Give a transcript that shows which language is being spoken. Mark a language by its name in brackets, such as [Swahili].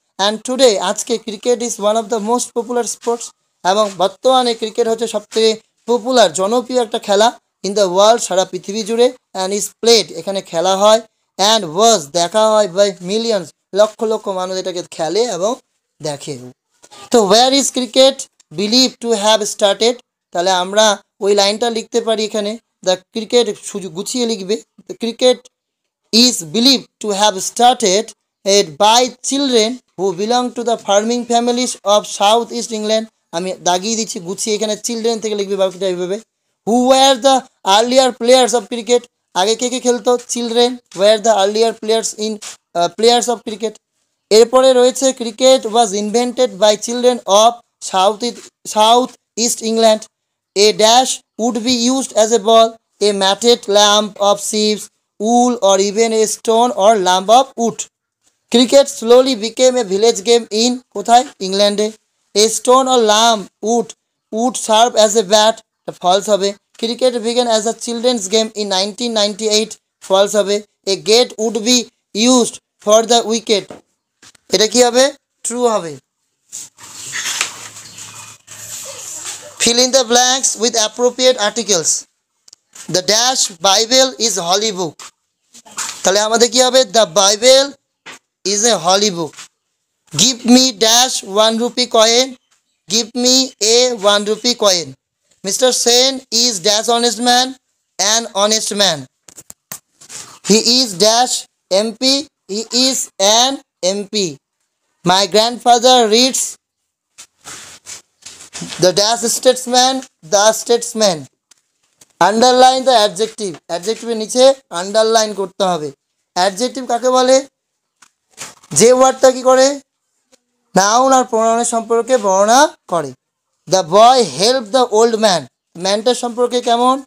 [English] and today, আজকে, cricket is one of the most popular sports, [Bangla] এবং বর্তমানে cricket হচ্ছে সবথেকে পপুলার, জনপ্রিয় একটা খেলা [English] in the world, [Bangla] সারা পৃথিবী জুড়ে। [English] and is played, [Bangla] এখানে খেলা হয়। অ্যান্ড ওয়াজ, দেখা হয় [English] by millions, [Bangla] লক্ষ লক্ষ মানুষ এটাকে খেলে এবং দেখে। [English] তো where is cricket believe to have started, [Bangla] তাহলে আমরা ওই লাইনটা লিখতে পারি এখানে। [English] the cricket [Bangla] গুছিয়ে লিখবে, [English] The cricket is believed to have started it by children who belong to the farming families of South East England. [Bangla] আমি দাগিয়ে দিচ্ছি গুছিয়ে, এখানে চিলড্রেন থেকে লিখবে বাকিটা এইভাবে। [English] who were the earlier players of cricket, [Bangla] আগে কে কে খেলতো? Children. [English] Were the earlier players of cricket. [Bangla] এরপরে রয়েছে [English] Cricket was invented by children of south east England. A dash would be used as a ball, a matted lamp of sheeps, wool, or even a stone or lump of wood. Cricket slowly became a village game in [Bangla] কোথায়? ইংল্যান্ডে। [English] A stone or lump would serve as a bat, false হবে। Cricket began as a children's game in 1998, false হবে। A gate would be used for the wicket, [Bangla] এটা কি হবে? True হবে। [English] Fill in the blanks with appropriate articles. The dash Bible is holy book, [Bangla] তাহলে আমাদের কি হবে? [English] The Bible is a holy book. Give me dash 1 rupee coin, give me a 1 rupee coin. Mr. Sen is dash honest man, an honest man. He is dash MP, he is an MP. My grandfather reads the dash statesman, the statesman. Underline the adjective, [Bangla] অ্যাডজেক্টিভের নিচে underline করতে হবে। Adjective কাকে বলে? যে ওয়ার্ডটা কি করে? Noun আর প্রোনাউনের সম্পর্কে বর্ণনা করে। [English] the boy help the old man, [Bangla] ম্যানটার সম্পর্কে কেমন?